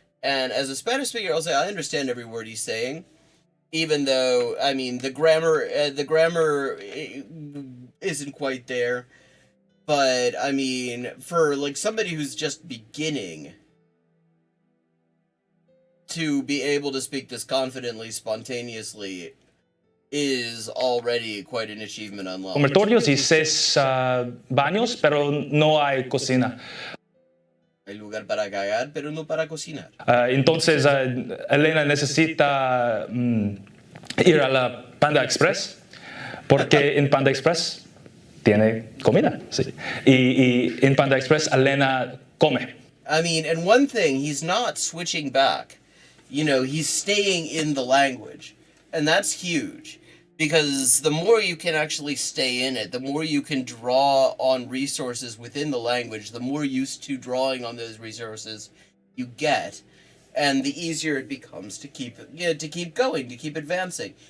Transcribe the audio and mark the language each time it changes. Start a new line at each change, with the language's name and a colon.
English: And as a Spanish speaker, I'll say I understand every word he's saying, even though, I mean, the grammar isn't quite there. But, I mean, for, somebody who's just beginning to be able to speak this confidently, spontaneously, is already quite an achievement on level.
Spanish: dormitorios y 6 baños, pero no hay cocina. Hay lugar para cagar, pero no para cocinar. Entonces, Elena necesita ir a la Panda Express, porque en Panda Express tiene comida, sí. Y en Panda Express, Elena come.
English: I mean, and one thing, he's not switching back. He's staying in the language. And that's huge. Because the more you can actually stay in it, the more you can draw on resources within the language, the more used to drawing on those resources you get, and the easier it becomes to keep going, to keep advancing.